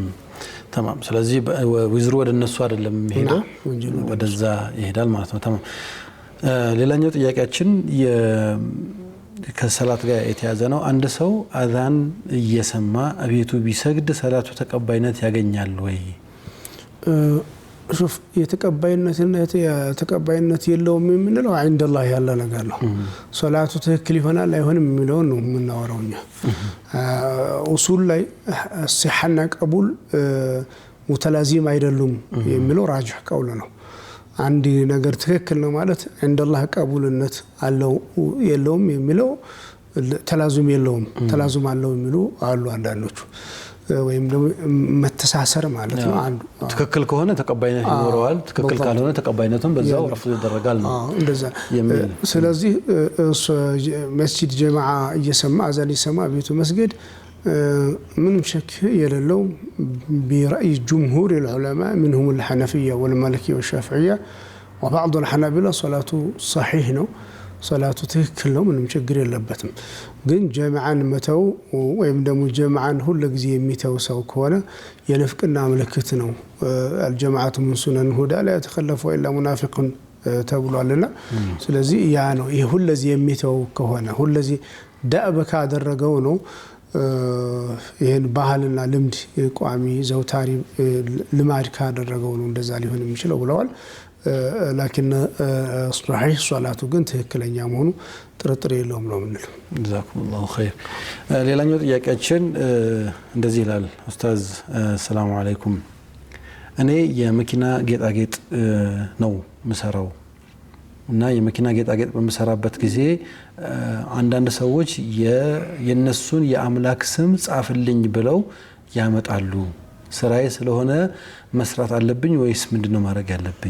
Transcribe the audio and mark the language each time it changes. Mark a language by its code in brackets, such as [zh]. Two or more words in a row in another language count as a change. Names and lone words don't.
[am] ተማም። ስለዚህ ወይዝሩ ወደ እነሱ አይደለም የሚሄደው ወደዛ ይሄዳል ማለት ነው። ተማም። ሌላኛው ጥያቄያችን ከሰላት ጋር የተያዘ ነው። አንድ ሰው አዛን እየሰማ አቤቱ ቢሰግድ ሰላቱ ተቀባይነት ያገኛል ወይ? ሹፍ የተቀባይነት የለውም የምንለው [ar] عند الله [am] ያለ ነገር ነው። ሶላቱ ትክክል ይሆናል አይሆንም የሚለው ነው የምናወራው እኛ። ኡሱል ላይ ሲሐና [ar] قبول متلازم [am] አይደሉም የሚለው [ar] راجح قول [am] ነው። አንድ ነገር ትክክል ነው ማለት [ar] عند الله [am] ቀቡልነት አለው የለውም የሚለው ተላዙም የለውም ተላዙም አለው የሚሉ አሉ አንዳንዶቹ። ወይም ደግሞ መተሳሰር ማለት ነው። አንዱ ትክክል ከሆነ ተቀባይነት ይኖረዋል፣ ትክክል ካልሆነ ተቀባይነቱን በዛው ረፍዶ ይደረጋል ነው እንደዛ። ስለዚህ መስጂድ ጀማዓ እየሰማ አዛን ይሰማ ቤቱ መስጊድ ምንም ሸክ የሌለው [ar] برأي جمهور العلماء منهم الحنفية والمالكية والشافعية وبعض الحنابلة صلاته [am] صحيح ነው صلاته ትክክል ነው ምንም ችግር የለበትም። ግን ጀማዓን መተው ወይም ደግሞ ጀማዓን ሁሉ ጊዜ የሚተው ሰው ከሆነ የንፍቅና ምልክት ነው። [ar] الجماعة من سنن الهدى لا يتخلف إلا منافق [am] ተብሏልና ስለዚህ ያ ነው ይሄ ሁሉ ጊዜ የሚተው ከሆነ ሁሉ ጊዜ ዳዕበ ካደረገው ነው ይሄን ባህልና ልምድ ቋሚ ዘውታሪ ልማድ ካደረገው ነው እንደዛ ሊሆን የሚችለው ብለዋል። [ar] لكن صحيح صلاته [am] ግን ትክክለኛ መሆኑ ጥርጥር የለውም ነው የምንለው። [ar] جزاكم الله خير። [am] ሌላኛው ጥያቄያችን እንደዚህ ይላል። ኡስታዝ [ar] سلام عليكم፣ [am] እኔ የመኪና ጌጣጌጥ ነው ምሰራው እና የመኪና ጌጣጌጥ በመሰራበት ጊዜ አንዳንድ ሰዎች የነሱን የአምላክ ስም ጻፍልኝ ብለው ያመጣሉ። ስራዬ ስለሆነ መስራት አለብኝ ወይስ ምንድነው ማድረግ ያለብኝ?